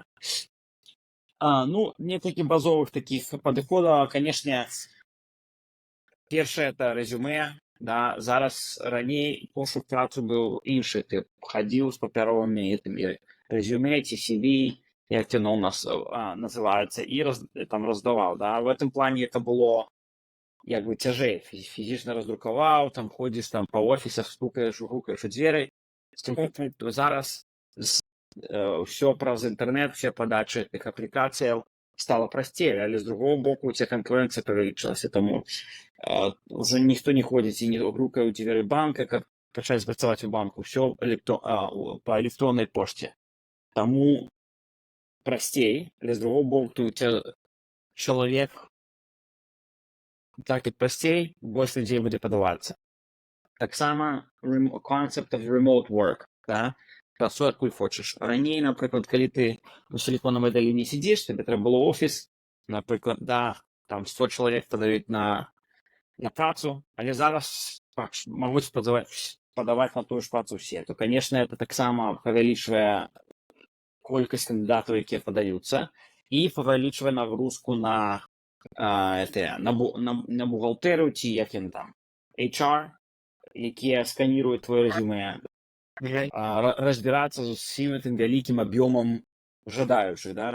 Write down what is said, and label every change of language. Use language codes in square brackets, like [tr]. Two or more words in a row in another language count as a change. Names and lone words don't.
[be] Ну, некалькі базовых такіх падыходаў, канешне, першае это рэзюмэ, да, зараз раней пошук працы быў іншы, ты хадзіў з папяровымі этымі рэзюмэ ці CV, як яно у нас называецца, і там раздаваў, да, [ru] в этом плане это было [be] як бы цяжэй, фізічна раздрукаваў, там ходзіш там па офісах, стукаеш, гукаеш у дзверы. Зараз ўсё праз інтэрнэт, все падачы тых аплікацыяў стала прасцей, але з другого боку ця канкурэнцыя павялічылася, таму уже ніхто не ходзіць і не грукае ў дзверы банка, каб пачаць працаваць у банку, ўсё па электроннай пошце. Таму прасцей, але з другого боку чалавек так і прасцей, больш людзей будзе падавацца. [en] Таксама concept of remote work, [be] да? Працуй адкуль хочаш. Раней, напрыклад, калі ты у сіліконавай даліне сидзіш, тебе трэба было офіс, напрыклад, да, там 100 чалавек падаюць на працу, але зараз могуць падаваць на тую ж працу ўсе. [ru] То, конечно, это [be] таксама павялічвае колькасць кандыдатаў, якія падаюцца, і павялічвае нагрузку на бухгалтэрыю ці як ён там, HR, якія сканіруюць твоё рэзюмэ, разбірацца з усім гэтым вялікім аб'ёмам жадаючых, да?